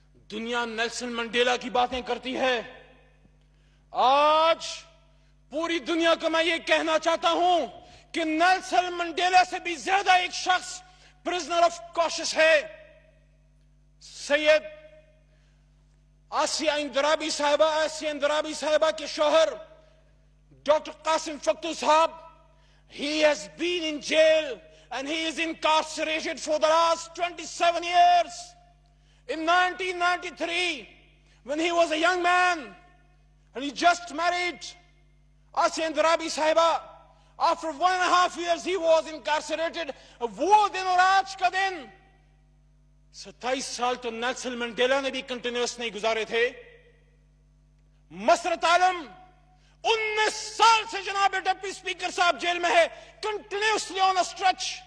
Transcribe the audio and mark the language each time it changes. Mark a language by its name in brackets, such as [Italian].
[Urdu] دنیا Nelson Mandela کی باتیں کرتی ہے، آج پوری دنیا کو میں یہ کہنا چاہتا ہوں کہ نیلسن منڈیلا سے بھی زیادہ ایک شخص پرزنر آف کاشس ہے، سید آسیہ اندرابی صاحبہ کے شوہر [English] Dr. Qasim Faktu Sahab, he has been in jail and he is incarcerated for the last 27 years. In 1993, when he was a young man and he just married Asiya Indirabi Sahiba, after 1.5 years he was incarcerated. [Urdu] وہ دن اور آج کا دن 27 سال تو Nelson Mandela نے بھی continuous نہیں گزارے تھے. مسرت عالم 19 سال سے جناب ڈپٹی سپیکر صاحب جیل میں ہے, [English] Continuously on stretch.